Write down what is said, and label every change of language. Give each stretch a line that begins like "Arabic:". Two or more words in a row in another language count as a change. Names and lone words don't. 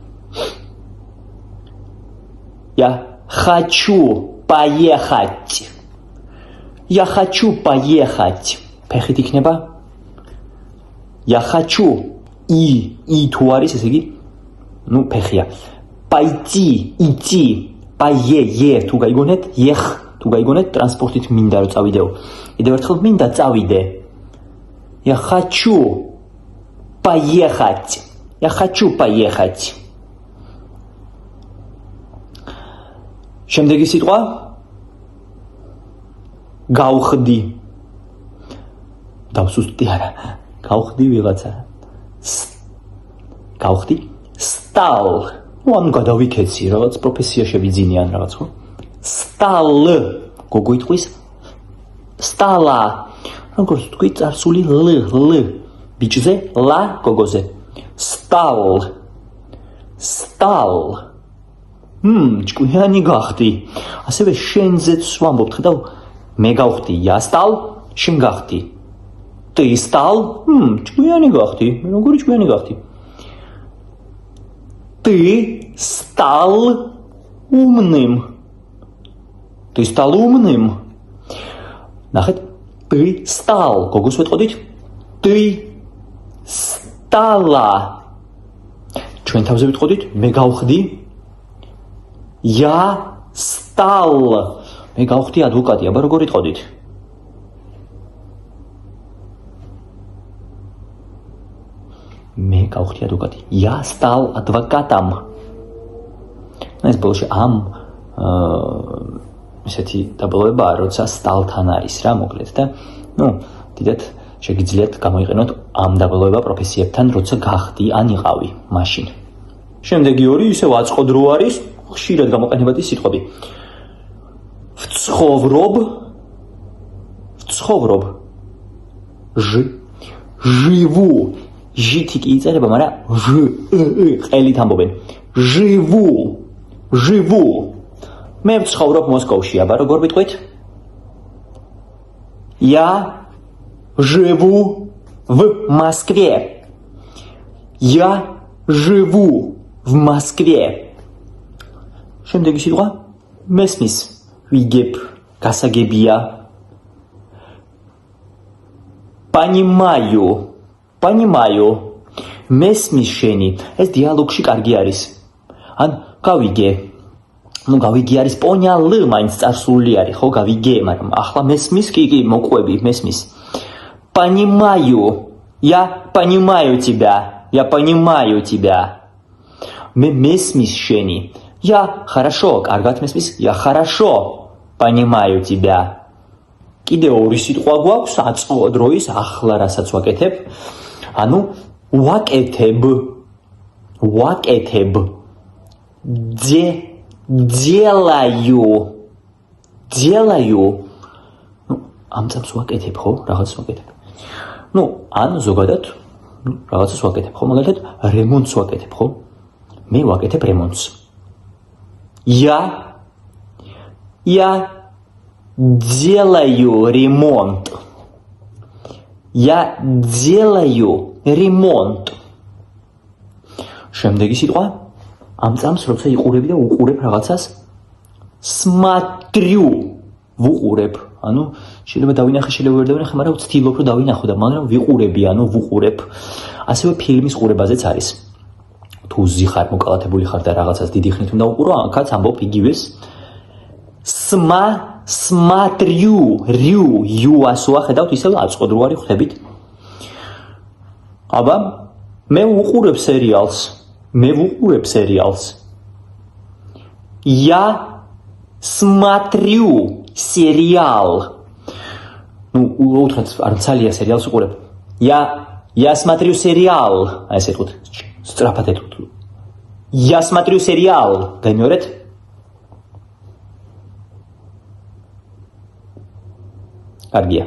Russian: Я хочу поехать. Я хочу поехать.
Georgian: ფეხით იქნება?
Russian: Я хочу и
Georgian: თუ არის, ესე იგი, ну, ფეხია.
Russian: идти.
Georgian: Е თუ გაიგონეთ, ეხ თუ გაიგონეთ, ტრანსპორტით მინდა რომ წავიდეო. კიდევ ერთხელ მინდა წავიდე.
Russian: Я хочу поехать. Я хочу поехать.
Georgian: შემდეგი სიტყვა გავხდი. დავსუსტი არა. გავხდი ვიღაცა. გავხდი стал. ну ანუ გადავიქეცი, რაღაც პროფესია შევიძინიან რაღაც, ხო? Стал. გოგო იტყვის стала. როგორც თქვი წარსული ლ. ბიჭზე ლა, გოგოზე стал. ჭკვიანი გახდი. ასევე შენზეც ვამბობთ, ხედავ, მე გავხდი,
Russian: я стал,
Georgian: შენ გახდი.
Russian: Ты стал?
Georgian: ჭკვიანი გახდი. როგორი ჭკვიანი გახდი?
Russian: Ты стал умным. Ты стал умным. ნახეთ, ты стал.
Georgian: გოგოს ვეტყოდით?
Russian: Ты стала.
Georgian: ჩვენ თავზე ვიტყოდით, მე გავხდი.
Russian: Я стал.
Georgian: მე გავხდი ადვოკატი, აბა როგორ იტყოდით? მე გავხდი ადვოკატი.
Russian: Я стал адвокатом.
Georgian: ეს ბოლოში ამ ესეთი დაბოლოებაა, როცა სტალთან არის რა, მოკლედ და ну, დიდად შეგიძლიათ გამოიყენოთ ამ დაბოლოება პროფესიებთან, როცა გახდი ან იყავი მაშინ. შემდეგი ორი ისევ აწყოდრო არის, ხშირად გამოყენებადი სიტყვები. ვცხოვრობ. живу. ჟითი კი იწერება, მაგრამ ყელით ამბობენ.
Russian: живу.
Georgian: მე ვცხოვრობ მოსკოვში, აბა როგორ ვიტყვით?
Russian: Я живу в Москве. Я живу в Москве.
Georgian: შემდეგი სიტყვა მესმის. ვიგებ, გასაგებია. Понимаю. მესმის შენი. ეს დიალოგში კარგი არის. ან გავიგე. ну გავიგე არის понял, მაინც წარსული არის, ხო, გავიგე, მაგრამ ახლა მესმის კი მოყვები, მესმის.
Russian: Понимаю. Я понимаю тебя.
Georgian: მე მესმის შენი.
Russian: Я хорошо,
Georgian: კარგად მესმის.
Russian: Я хорошо понимаю тебя.
Georgian: კიდევ ორი სიტყვა გვაქვს აწყოდროის, ახლა რასაც ვაკეთებ. ანუ ვაკეთებ.
Russian: делаю.
Georgian: ну ამ წამს ვაკეთებ, ხო? რაღაცას ვაკეთებ. ну ან ზოგადად რაღაცას ვაკეთებ, ხო? მაგალითად რემონტს ვაკეთებ, ხო? მე ვაკეთებ რემონტს.
Russian: Я делаю ремонт.
Georgian: შემდეგი სიტყვა ამ წამს როცა იყურები და უყურებ რაღაცას, смотрю. ვუყურებ, ანუ შეიძლება დავინახე, შეიძლება ვერ დავინახე, მაგრამ ვცდილობ რომ დავინახო და მაგრამ ვიყურები, ანუ ვუყურებ. ასევე ფილმის ყურებაზეც არის. თუ ზიხარ მოკალათებული ხარ და რაღაცას დიდი ხნით უნდა უყურო, აქაც ამბობ იგივეს. Смотрю, რიუ, იუ ასოა, ხედავთ ისევ აწყოდროარი ხვდებით. აბა, მე ვუყურებ სერიალს.
Russian: Я смотрю сериал. Ну,
Georgian: უთხრათ, არ ცალია სერიალს უყურებ.
Russian: Я смотрю сериал.
Georgian: აი ესე თქვით, სწრაფად ეთქვით.
Russian: Я смотрю сериал.
Georgian: გამიორეთ? კარგია.